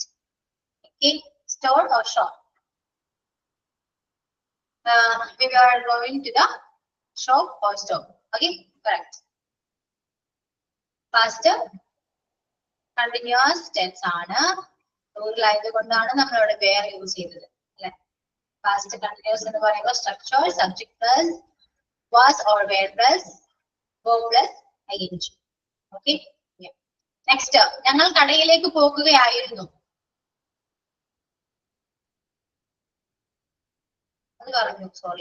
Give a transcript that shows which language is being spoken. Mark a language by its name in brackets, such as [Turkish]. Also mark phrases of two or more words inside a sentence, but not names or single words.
[English] Okay, store or shop. We were going to the shop or store. Okay, correct. Past continuous tense ആണ്. [Malayalam] റൂറിലായതുകൊണ്ടാണ് നമ്മൾ ഇവിടെ were യൂസ് ചെയ്തത്. അല്ലെ? [English] Past continuous [Malayalam] എന്ന് പറയുമ്പോൾ [English] structure, subject plus was or were plus verb plus ing. Okay. Yeah. Next, [Malayalam] ഞങ്ങൾ കടയിലേക്ക് പോകുകയായിരുന്നു. അത് പറഞ്ഞു, സോറി.